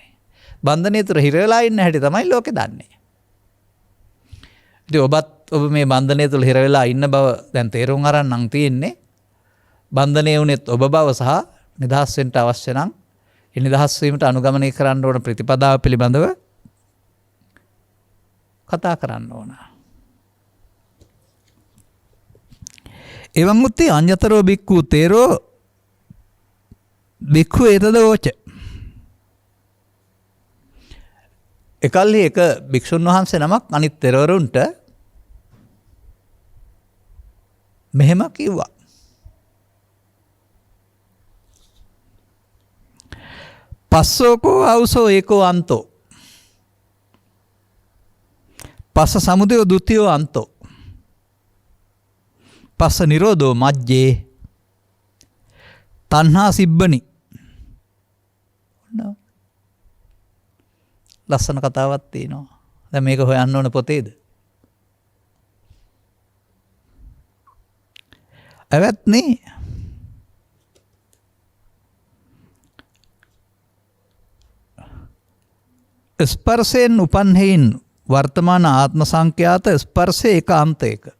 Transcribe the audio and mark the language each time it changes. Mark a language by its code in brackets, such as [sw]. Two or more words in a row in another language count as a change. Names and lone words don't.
[si] බන්ධනය තුර හිර වෙලා ඉන්න හැටි තමයි ලෝකේ දන්නේ. ඉතින් ඔබ මේ බන්ධනය තුල හිර වෙලා ඉන්න බව දැන් තේරුම් අරන් නම් තියෙන්නේ. බන්ධනය වුණෙත් ඔබ බව සහ නිදහස් වෙන්න අවශ්‍ය නම් ඒ නිදහස් වීමට අනුගමනය කරන්න ඕන ප්‍රතිපදාව පිළිබඳව කතා කරන්න ඕන. [pi] එවං උත්තේ අඤ්ඤතරෝ බික්ඛු තේරෝ බික්ඛු ඒතදෝච. [si] එකල්හි එක භික්ෂුන් වහන්සේ නමක් අනිත් තෙරවරුන්ට මෙහෙම කිව්වා. [pi] පස්සෝකෝ අවසෝ ඒකෝ අන්තෝ. පස්ස සමුදයෝ ဒ ුතියෝ අන්තෝ. පස්ස නිරෝධෝ මජ්ජේ තණ්හා සිබ්බනි. [si] ලස්සන කතාවක් තියෙනවා. දැන් මේක හොයන්න ඕන පොතේද? ඇවැත්නේ ස්පර්ශයෙන් උපන් හේයින් වර්තමාන ආත්ම සංඛ්‍යාත ස්පර්ශය එක අන්තයක.